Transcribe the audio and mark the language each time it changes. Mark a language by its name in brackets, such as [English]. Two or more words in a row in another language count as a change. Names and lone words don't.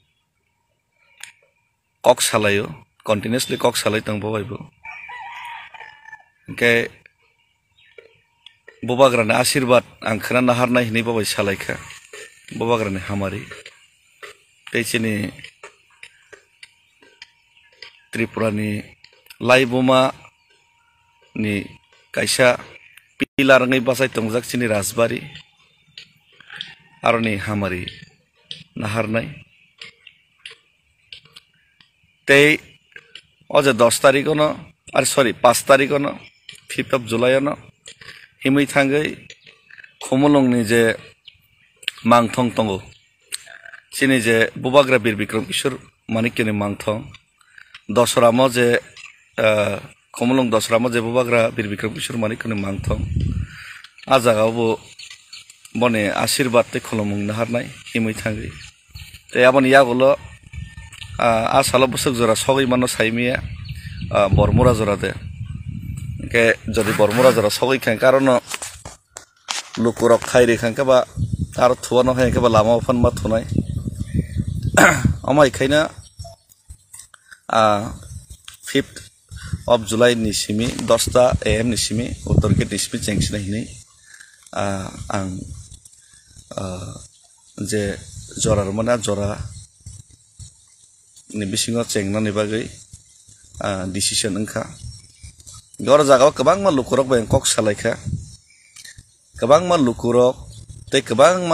[Kok Borok] kok salayo continuously kok salai tongbo baibo ke bubagra na ashirwad ang khana naharnai hini babai salaikha bubagra ni hamari tei chini Tripura ni laibuma ni kaisa pilar ngai basai tongjak chini Rajbari aroni hamari naharnai tei oje 10 tarik no ar sorry 5 tarik no [English] 5th of July [Kok Borok] no himui thangai khumulong ni je mangthong tongo chini je bubagra bir bikram kishor manikini mangthong dosramo je khumulong dosramo je bubagra bir bikram kishor manikini mangthong ajaga bo bone ashirwad te khulumung naharnai himui thangai te aboni yagulo asalo busuk jora sogoi mano saimia bormura jora de ke jodi bormura jora sogoi khan karono lukurok khairi khanka ba aro thuano khanka ba lama phon ma thunai amai khaina [English] 5th of July [Kok Borok] ni simi 10 AM ni simi uttor gate simi chengsina hinai ang je jora romana jora ni bisingo chengna ni bagai decision angkha gor jaga kabang ma lukurok ba kok salaikha kabang ma lukurok te kabang ma